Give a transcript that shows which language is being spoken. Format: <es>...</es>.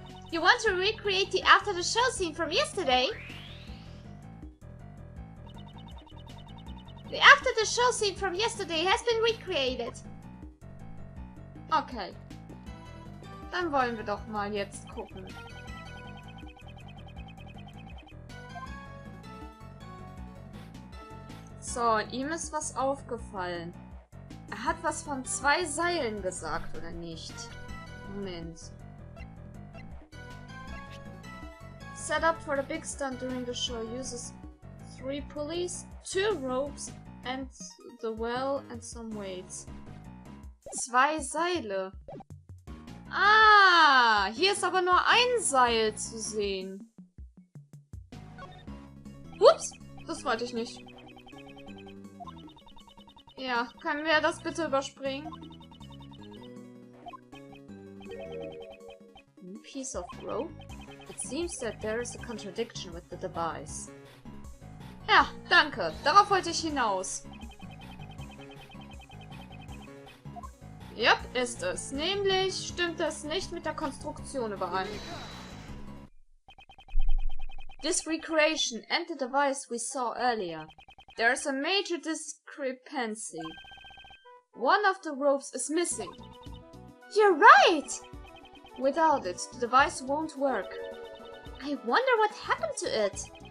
<en>You want to recreate the after the show scene from yesterday? The after the show scene from yesterday has been recreated. Okay.</en> <de>Dann wollen wir doch mal jetzt gucken. So, ihm ist was aufgefallen. Er hat was von 2 Seilen gesagt, oder nicht? Moment.</de> <en>Set up for the big stunt during the show uses 3 pulleys, 2 ropes and the well and some weights.</en> <de>2 Seile. Ah, hier ist aber nur ein Seil zu sehen. Ups, das wollte ich nicht. Ja, können wir das bitte überspringen?</de> <en>Piece of rope? It seems that there is a contradiction with the device.</en> <de>Ja, danke. Darauf wollte ich hinaus. Yep, ist es. Nämlich stimmt es nicht mit der Konstruktion überein.</de> <en>This recreation and the device we saw earlier. There is a major discrepancy. One of the ropes is missing. You're right! Without it, the device won't work. I wonder what happened to it.</en>